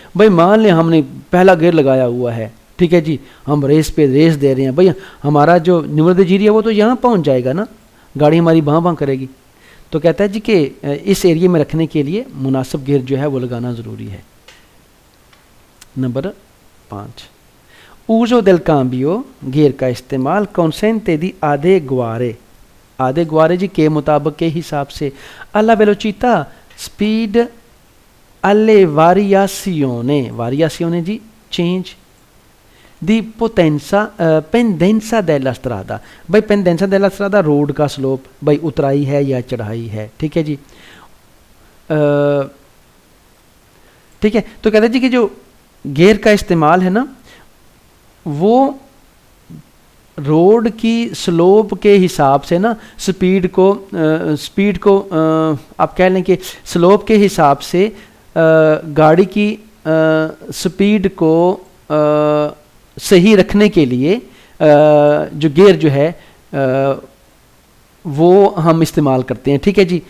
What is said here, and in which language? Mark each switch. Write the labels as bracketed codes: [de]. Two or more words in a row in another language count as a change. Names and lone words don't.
[hi] भाई मान लें हमने पहला गियर लगाया हुआ है, ठीक है जी, हम रेस दे रहे हैं, भाई हमारा जो [it] numero giri [hi] है वो तो यहाँ पहुँच जाएगा ना, गाड़ी हमारी बाँ करेगी। तो कहता है जी कि इस एरिया में रखने के लिए मुनासिब गियर जो है वो लगाना ज़रूरी है। नंबर 5, [it] uso del cambio [hi] गियर का इस्तेमाल [it] consente di adeguare [hi] जी के मुताबिक के हिसाब से [it] alla velocità speed alle variazione जी change di pendenza della strada। [hi] भाई [it] pendenza della strada [hi] रोड का स्लोप, भाई उतराई है या चढ़ाई है, ठीक है जी। ठीक है, तो कहते हैं जी कि जो गियर का इस्तेमाल है ना वो रोड की स्लोप के हिसाब से ना स्पीड को आप कह लें कि स्लोप के हिसाब से गाड़ी की स्पीड को सही रखने के लिए जो गियर जो है वो हम इस्तेमाल करते हैं, ठीक है जी।